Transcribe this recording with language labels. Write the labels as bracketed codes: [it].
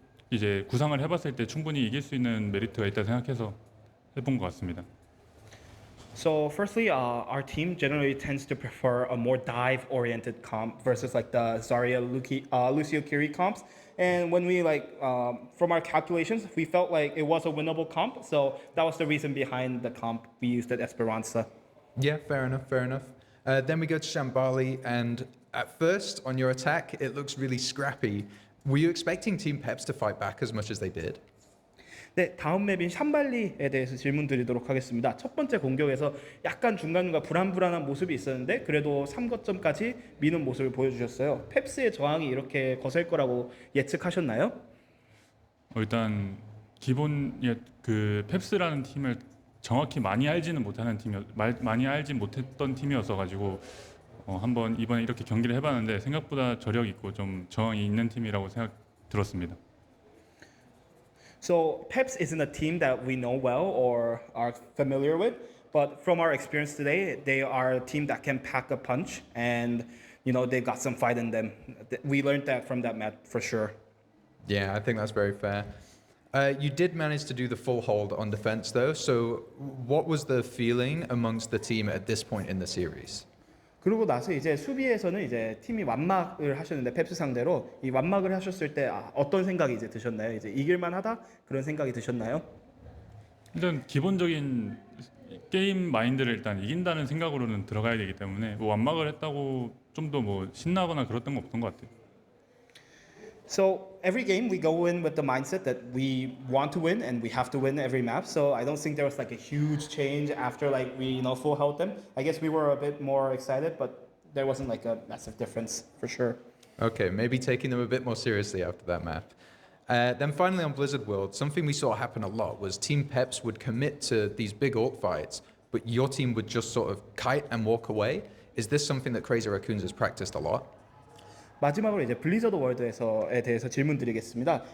[ko] 이제 구상을 해봤을 때 충분히 이길 수 있는 메리트가 있다 생각해서 해본 것 같습니다. [en] So firstly, our team generally tends to prefer a more dive-oriented comp versus like the Zarya Lucio Kiri comps. And when we from our calculations, we felt like it was a winnable comp. So that was the reason behind the comp we used at Esperanza. Yeah, fair enough, fair enough. Then we go to Shambali, and at first, on your attack, it looks really scrappy. Were you expecting Team Peps to fight back as much as they did? [ko] 네, 다음 맵인 샴발리에 대해서 질문 드리도록 하겠습니다. 첫 번째 공격에서 약간 중간중간 불안불안한 모습이 있었는데 그래도 3거점까지 미는 모습을 보여주셨어요. 펩스의 저항이 이렇게 거셀 거라고 예측하셨나요? 일단 기본 그 펩스라는 팀을 정확히 많이 알지는 못하는 많이 알지 못했던 팀이었어 가지고 한번 이번에 이렇게 경기를 해봤는데 생각보다 저력 있고 좀 저항이 있는 팀이라고 생각 들었습니다. [en] So Peps isn't a team that we know well or are familiar with, but from our experience today, they are a team that can pack a punch, and they've got some fight in them. We learned that from that match for sure. Yeah, I think that's very fair. You did manage to do the full hold on defense, though. So, what was the feeling amongst the team at this point in the series? [ko] 그러고 나서 이제 수비에서는 이제 팀이 완막을 하셨는데 펩스 상대로 이 완막을 하셨을 때 어떤 생각이 이제 드셨나요? 이제 이길만하다 그런 생각이 드셨나요? 일단 기본적인 게임 마인드를 일단 이긴다는 생각으로는 들어가야 되기 때문에 뭐 완막을 했다고 좀 더 뭐 신나거나 그랬던 거 없던 것 같아요. [en] So every game we go in with the mindset that we want to win and we have to win every map. So I don't think there was like a huge change after we full held them. I guess we were a bit more excited, but there wasn't like a massive difference for sure. Okay, maybe taking them a bit more seriously after that map. Then finally on Blizzard World, something we saw happen a lot was Team Peps would commit to these big ult fights, but your team would just sort of kite and walk away. Is this something that Crazy Raccoons has practiced a lot? [ko] 마지막으로 이제 블리자드 월드에 대해서 질문드리겠습니다.